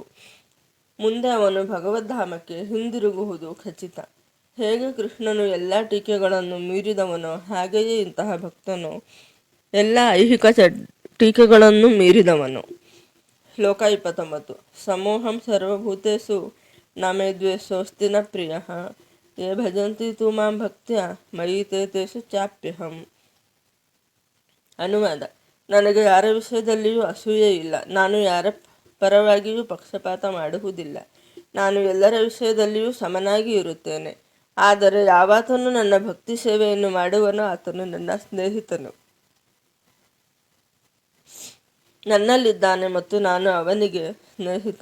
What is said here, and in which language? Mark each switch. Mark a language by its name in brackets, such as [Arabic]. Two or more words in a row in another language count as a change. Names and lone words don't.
[Kannada] ಮುಂದೆ ಅವನು ಭಗವದ್ಧಾಮಕ್ಕೆ ಹಿಂದಿರುಗುವುದು ಖಚಿತ. ಹೇಗೆ ಕೃಷ್ಣನು ಎಲ್ಲ ಟೀಕೆಗಳನ್ನು ಮೀರಿದವನೋ ಹಾಗೆಯೇ ಇಂತಹ ಭಕ್ತನು ಎಲ್ಲ ಐಹಿಕ ಟೀಕೆಗಳನ್ನು ಮೀರಿದವನು. [Sanskrit] ಶ್ಲೋಕ 29. ಸಮೋಹಂ ಸರ್ವಭೂತೇಷು ನ ಮೇ ದ್ವೇಷೋಸ್ತಿ ನ ಪ್ರಿಯಃ ಯೇ ಭಜಂತಿ ತು ಮಾಂ ಭಕ್ತ್ಯಾ ಮಯಿ ತೇ ತೇಷು ಚಾಪ್ಯಹಂ. [Kannada] ಅನುವಾದ: ನನಗೆ ಯಾರ ವಿಷಯದಲ್ಲಿಯೂ ಅಸೂಯೆ ಇಲ್ಲ. ನಾನು ಯಾರ ಪರವಾಗಿಯೂ ಪಕ್ಷಪಾತ ಮಾಡುವುದಿಲ್ಲ. ನಾನು ಎಲ್ಲರ ವಿಷಯದಲ್ಲಿಯೂ ಸಮನಾಗಿ ಇರುತ್ತೇನೆ. ಆದರೆ ಯಾವಾತನು ನನ್ನ ಭಕ್ತಿ ಸೇವೆಯನ್ನು ಮಾಡುವನೋ ಆತನು ನನ್ನ ಸ್ನೇಹಿತನು, ನನ್ನಲ್ಲಿದ್ದಾನೆ ಮತ್ತು ನಾನು ಅವನಿಗೆ ಸ್ನೇಹಿತ.